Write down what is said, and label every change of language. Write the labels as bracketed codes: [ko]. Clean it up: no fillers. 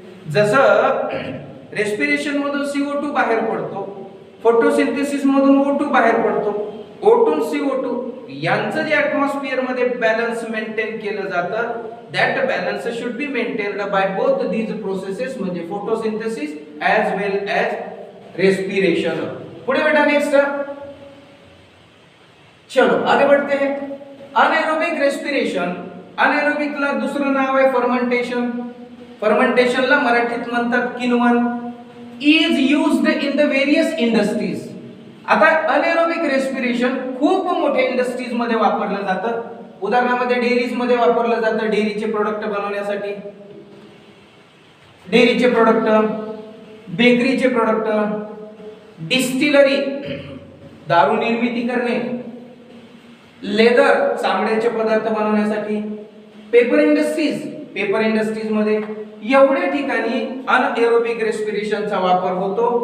[mr] जसं रेस्पिरेशन मधून CO2 बाहेर पडतो, फोटोसिंथेसिस मधून O2 बाहेर पडतो, O2 CO2 यांचं जे एटमॉस्फिअर मध्ये बॅलन्स मेंटेन केलं जातं, [en] that balance should be maintained by both these processes, [mr] म्हणजे फोटोसिंथेसिस ॲज वेल ॲज रेस्पिरेशन. पुढे बेटा [hi] नेक्स्ट, चलो आगे बढ़ते हैं. [en] Anaerobic respiration. [mr] अनएरोबिकला दुसरं नाव आहे फर्मेंटेशन. फर्मेंटेशनला मराठीत म्हणतात किण्वन. [en] Is used in the various industries. [mr] आता अनएरोबिक रेस्पिरेशन खूप मोठ्या इंडस्ट्रीज मध्ये वापरलं जातं. उदाहरणामध्ये डेअरीज मध्ये वापरलं जातं, डेअरीचे प्रोडक्ट बनवण्यासाठी, डेअरीचे प्रोडक्ट, बेकरीचे प्रोडक्ट, डिस्टिलरी, दारू निर्मिती करणे, लेदर, चामड्याचे पदार्थ बनवण्यासाठी, पेपर इंडस्ट्रीज, पेपर इंडस्ट्रीज मध्ये एवढ्या ठिकाणी अनएरोबिक रेस्पिरेशनचा वापर होतो.